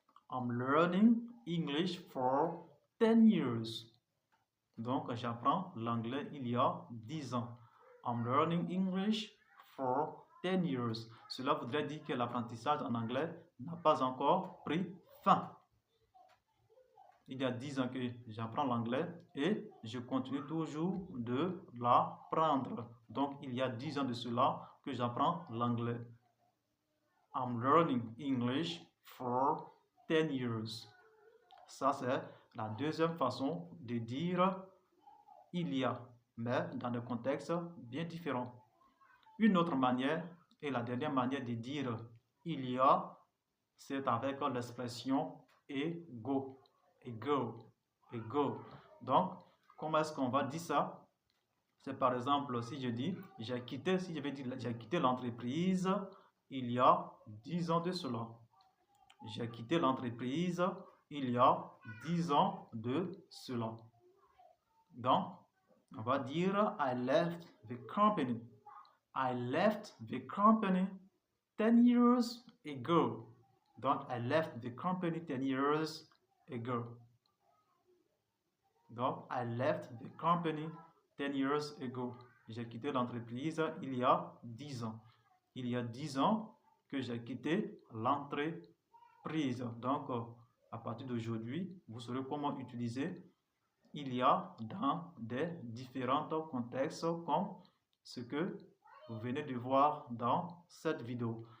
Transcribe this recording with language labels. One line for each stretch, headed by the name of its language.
English: I'm learning English for 10 years.
French: Donc, j'apprends l'anglais il y a 10 ans.
English: I'm learning English for 10 years.
French: Cela voudrait dire que l'apprentissage en anglais n'a pas encore pris fin. Il y a 10 ans que j'apprends l'anglais et je continue toujours de l'apprendre. Donc, il y a 10 ans de cela que j'apprends l'anglais.
English: I'm learning English for 10 years.
French: Ça, c'est la deuxième façon de dire il y a, mais dans des contextes bien différents. Une autre manière, et la dernière manière de dire il y a, c'est avec l'expression ego. Ego. Ego. Donc, comment est-ce qu'on va dire ça? C'est par exemple, si je dis, j'ai quitté l'entreprise il y a 10 ans de cela. J'ai quitté l'entreprise il y a 10 ans de cela. Donc, on va dire
English: I left the company. I left the company 10 years ago. Donc, I left the company 10 years ago. Donc, I left the company 10 years ago.
French: J'ai quitté l'entreprise il y a 10 ans. Il y a 10 ans que j'ai quitté l'entreprise. Donc, à partir d'aujourd'hui, vous saurez comment utiliser il y a dans des différents contextes comme ce que vous venez de voir dans cette vidéo.